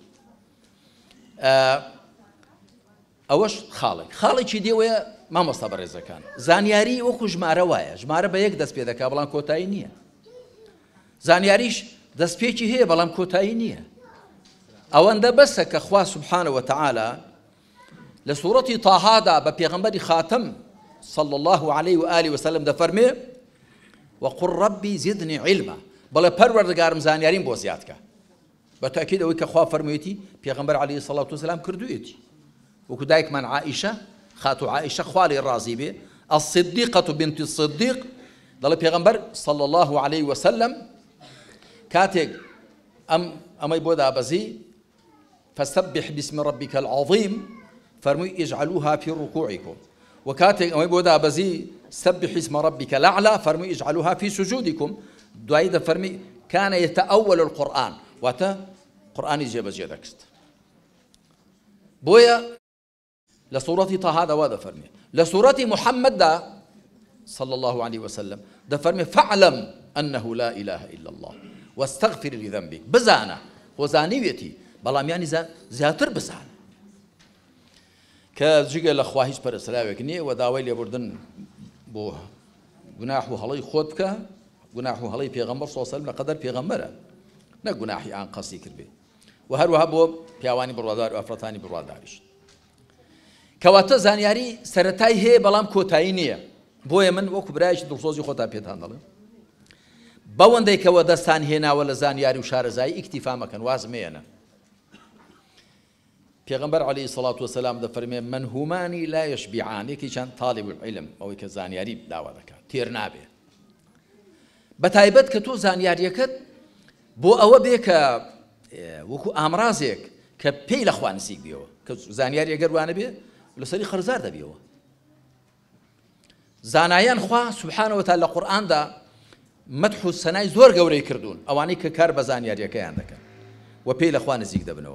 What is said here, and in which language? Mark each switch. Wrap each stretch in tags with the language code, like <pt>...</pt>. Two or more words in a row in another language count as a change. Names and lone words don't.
<ckb>ئەوەش خاڵێکی دێوەیە مامۆستا بەڕێزەکان زانیاری وەکو ژمارە وایە ژمارە بە یەک دەست پێ دەکا بەڵام کۆتایی نییە. زانیاریش دەستپێکی هەیە بەڵام کۆتایی نییە. ئەوەندە بەسە کە خوا</ckb> <ar>سبحانەوە وتعالى</ar> <ckb>لە سوورەتی تاهادا بە پێغەمبەری خاتم</ckb> <ar>صلى الله عليه وآله وسلم</ar> <ckb>دەفەرمێ</ckb> <ar>وقل ربي زدني علما</ar> <ckb>بەڵێ پەروەردگارم زانیاریم بۆ زیاد کە. بەتاکید ئەوەی کە خوا فەرموویەتی پێغەمبەر</ckb> <ar>عليه الصلاة والسلام</ar> <ckb>کردوویەتی وەکو دایکمان عائشە خاتو عائشە خوا لێی ڕازی بێ</ckb> <ar>الصديقة بنت الصديق</ar> <ckb>دەڵێ پێغەمبەر</ckb> <ar>صلى الله عليه وسلم</ar> <ckb>کاتێک ئەمەی بۆ دابەزی</ckb> <ar>فسبح باسم ربك العظيم</ar> <ckb>فەرمووی</ckb> <ar>اجعلوها في ركوعكم</ar> <ckb>وكاتێک ئەمەی بۆ دابەزی</ckb> <ar>سبح اسم ربك الأعلى</ar> <ckb>فەرمووی</ckb> <ar>اجعلوها في سجودكم</ar> <ckb>دوایی دەفەرمی</ckb> <ar>كان يتأول القرآن</ar> <ckb>واتە قورآانی جێبەجێ دەکرد. بۆیە لە سوورەتی تاها دەوا دەفەرمێ لە سوورەتی محەممەددا</ckb> <ar>صلى الله عليه وسلم</ar> <ckb>دەفەرمێ</ckb> <ar>فاعلم أنه لا إله إلا الله واستغفر لذنبك</ar> <ckb>بزانە خۆزانیوێتی بەڵام یانی زیاتر بزانە کە جگە لە خوا هیچ پەرستراوێک نییە و داوای لێبوردن بۆ گوناح و هەڵەی خۆت بکە گوناح و هەڵەی پێغەمبەر</ckb> <ar>صلی الله عليه وسلم</ar> <ckb>لەقەدەر پێغەمبەرە نە گوناحی ئان قەسی کرد بێ و هەروەها بۆ پیاوانی بڕوادار و ئەفرەتانی بڕواداریش. کەواتە زانیاری سەرەتای هەیە بەڵام کۆتایی نییە. بۆیە من وەکو برایەکی دڵسۆزی خۆتان پێتان دەڵێم بەوەندەی کەوە دەستان هێناوە لە زانیاری و شارەزایی ئیکتیفا مەکەن وازمێنە. پێغەمبەر</ckb> <ar>عليه الصلاة والسلام</ar> <ckb>دەفەرمێ</ckb> <ar>منهومانی لا يشبعان</ar> <ckb>یەکێکیان</ckb> <ar>طالب العلم</ar> <ckb>ئەوەی کە زانیاری داوا دەکات تێر نابێ. بەتایبەت کە تۆ زانیاریەکەت بۆ ئەوە بێ کە وەکو ئامرازێک کە پێی لە خوا نزیک بێەوە کە زانیاری ئەگەر وانە بێ لەسەری خەرزار دەبێەوە. زانایان خوا</ckb> <ar>سبحانەوە وتعالى</ar> <ckb>لە قورئاندا مەدح و سەنای زۆر گەورەی کردوون ئەوانەی کە کار بە زانیاریەکەیان دەکەن و پێی لە خوا نزیک دەبنەوە.</ckb>